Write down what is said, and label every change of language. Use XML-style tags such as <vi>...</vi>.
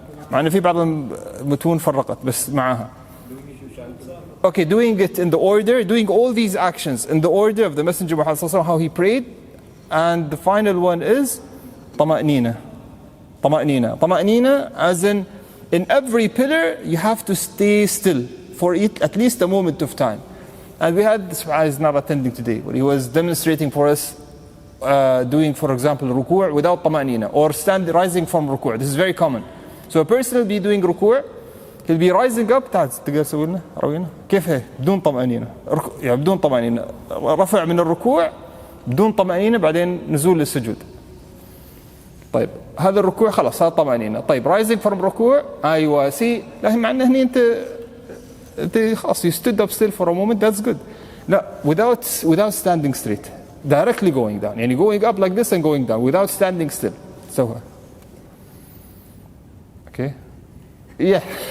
<ar>مع إن في بعض المتون فرقت بس معها.</ar> <en>Okay, doing it in the order, doing all these actions in the order of the Messenger Muhammad sallallahu alaihi wasallam, how he prayed, and the final one is طمأنينة.</en> <ar>طمأنينة.</ar> <en>طمأنينة, as in every pillar you have to stay still for at least a moment of time. And we had this guy is not attending today, but he was demonstrating for us. Doing, for example, ruku' without طمأنينة, or rising from ruku'. This is very common. So a person will be doing ruku', he'll be rising up.</en> <ar>تعال تقدر تسوي لنا روينا كيف هي بدون طمأنينة يعني بدون طمأنينة رفع من الركوع بدون طمأنينة بعدين نزول للسجود. طيب هذا الركوع خلاص هذا طمأنينة. طيب</ar> <en>rising from</en> <ar>ركوع أيوة سي لكن مع أنه هني أنت خلاص</ar> <en>you stood up still for a moment, that's good. لا without standing straight. Directly going down. And going up like this and going down without standing still. So, okay? Yeah.</en>